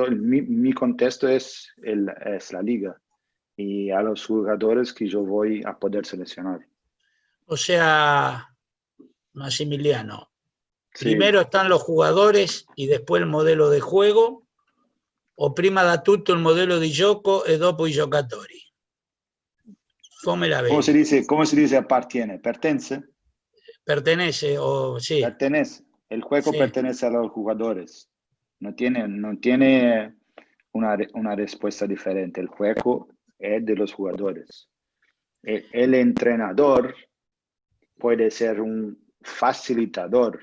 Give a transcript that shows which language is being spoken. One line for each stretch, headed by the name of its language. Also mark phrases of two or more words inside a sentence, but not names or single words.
Spanish: Mi contexto es la liga y a los jugadores que yo voy a poder seleccionar. O sea, Maximiliano, Sí. primero están los jugadores y después el modelo de juego,
Italian: o prima da tutto il modello di gioco e dopo i giocatori? Come la vedi?
Spanish: ¿Cómo se dice appartiene? ¿Pertenece? Pertenece, o sí. Pertenece. El juego Sí. pertenece a los jugadores. no tiene una respuesta diferente. El juego es de los jugadores. El entrenador puede ser un facilitador.